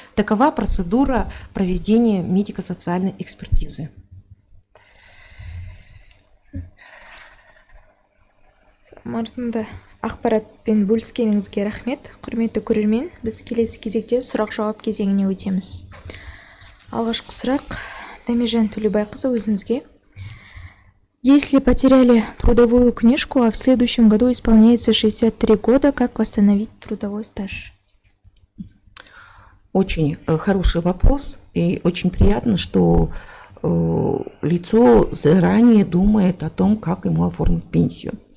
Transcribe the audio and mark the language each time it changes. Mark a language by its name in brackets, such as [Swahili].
[Russian] Такова процедура проведения медико-социальной экспертизы. [Kazakh] Мартында ақпаратпен бөліскеніңізге рахмет. Құрметті көрермен, біз келесі кезекте сұрақ-жауап кезеңіне өтеміз. Алғашқы сұрақ Дәмежан Төлебайқызы өзіңізге. [Russian] Если потеряли трудовую книжку, а в следующем году исполняется 63 года, как восстановить трудовой стаж? Очень хороший вопрос, и очень приятно, что лицо заранее думает о том, как ему оформить пенсию.